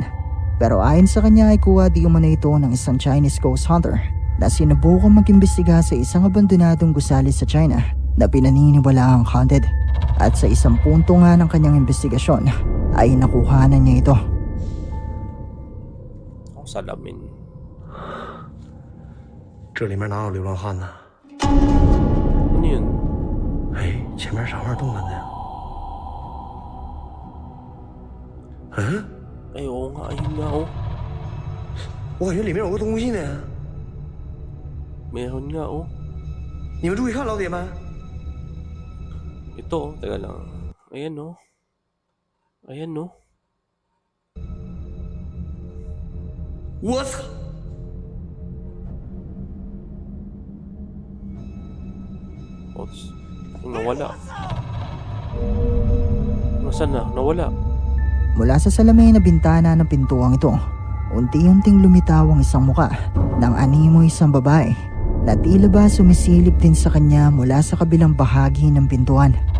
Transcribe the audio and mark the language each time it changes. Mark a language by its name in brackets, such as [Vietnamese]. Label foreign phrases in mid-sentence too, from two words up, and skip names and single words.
[Filipino] Pero ayon sa kanya ay kuha di umano ito ng isang [English] Chinese ghost hunter [Filipino] na sinubukang mag-imbestiga sa isang abandonadong gusali sa China na pinaniniwalaang haunted. At sa isang punto nga ng kanyang investigasyon ay nakuhanan niya ito. Ang salamin. [Chinese] 这里面哪有流浪汉呢？ [Filipino] Ano yun? [Chinese] 哎，前面啥玩意儿动了呢？嗯， [Filipino] Ay, oo nga. Ayun nga, oh. [Chinese] 我感觉里面有个东西呢。 [Filipino] Meron nga, oh. [Chinese] 你们注意看，老铁们， [Filipino] Ito, oh. Teka lang. Ayan, oh. Ayan, oh. [Chinese] 我操！ Oops. [Filipino] Nawala. Nasaan na? Nawala. Mula sa salamin na bintana ng pintuang ito, unti-unting lumitaw ang isang muka ng animoy isang babae na tila ba sumisilip din sa kanya mula sa kabilang bahagi ng pintuan.